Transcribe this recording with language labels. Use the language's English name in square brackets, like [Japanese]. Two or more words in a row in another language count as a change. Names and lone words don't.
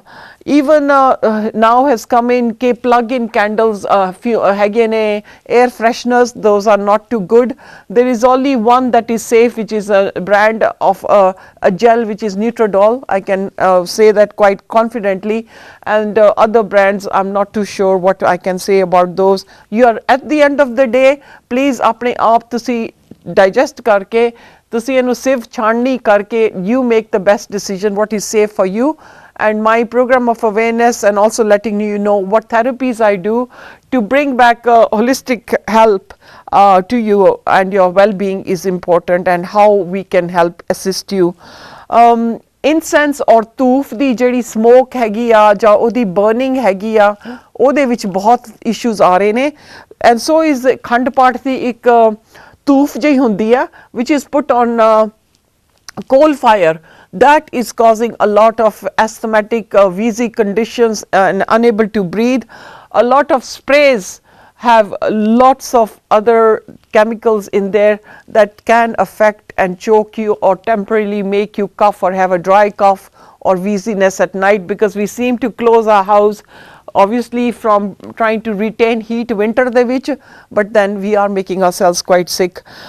[English] Even now has come in ke plug-in candles, air fresheners, those are not too good. There is only one that is safe, which is a brand of a gel which is Nutrodol. I can say that quite confidently, and other brands I'm not too sure what I can say about those. You are at the end of the day, please [Punjabi] ਆਪਣੇ ਆਪ ਤੁਸੀਂ ਡਾਈਜੈਸਟ ਕਰਕੇ, ਤੁਸੀਂ ਇਹਨੂੰ ਸਿਰਫ ਛਾਣਨੀ ਕਰਕੇ [English] you make the best decision what is safe for you. And my program of awareness and also letting you know what therapies I do to bring back holistic help to you and your well-being is important, and how we can help assist you. Incense or [Punjabi] ਤੂਫ ਦੀ ਜਿਹੜੀ ਸਮੋਕ ਹੈਗੀ ਆ ਜਾਂ ਉਹਦੀ ਬਰਨਿੰਗ ਹੈਗੀ ਆ, ਉਹਦੇ ਵਿੱਚ ਬਹੁਤ ਇਸ਼ੂਜ਼ ਆ ਰਹੇ ਨੇ, [English] and so is [Punjabi] ਖੰਡ ਪਾਠ ਦੀ ਇੱਕ ਤੂਫ ਜਿਹੀ ਹੁੰਦੀ ਆ [English] which is put on coal fire. That is causing a lot of asthmatic wheezy conditions and unable to breathe. A lot of sprays have lots of other chemicals in there that can affect and choke you or temporarily make you cough or have a dry cough or wheeziness at night, because we seem to close our house obviously from trying to retain heat [Punjabi] ਵਿੰਟਰ ਦੇ ਵਿੱਚ, [English] but then we are making ourselves quite sick.